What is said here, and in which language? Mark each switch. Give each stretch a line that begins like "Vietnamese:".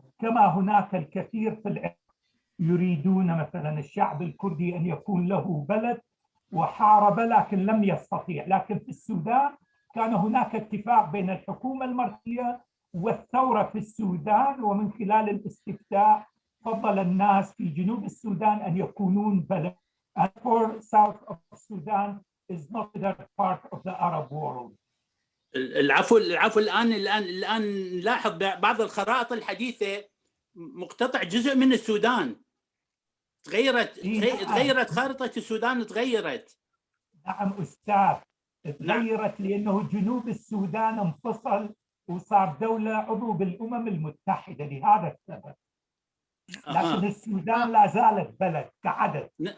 Arabic: كما هناك الكثير في العراق يريدون مثلا الشعب الكردي أن يكون له بلد وحارب لكن لم يستطيع، لكن في السودان كان هناك اتفاق بين الحكومة المركزية والثورة في السودان، ومن خلال الاستفتاء فضل الناس في جنوب السودان أن يكونون بلد.
English: For south of Sudan is not part of the Arab world.
Arabic: العفو الآن نلاحظ بعض الخرائط الحديثة مقتطع جزء من السودان. تغيرت خارطة السودان، تغيرت. نعم أستاذ، تغيرت لأنه جنوب السودان انفصل وصار دولة عضو بالأمم المتحدة لهذا السبب، لكن السودان لا زالت بلد كعدد.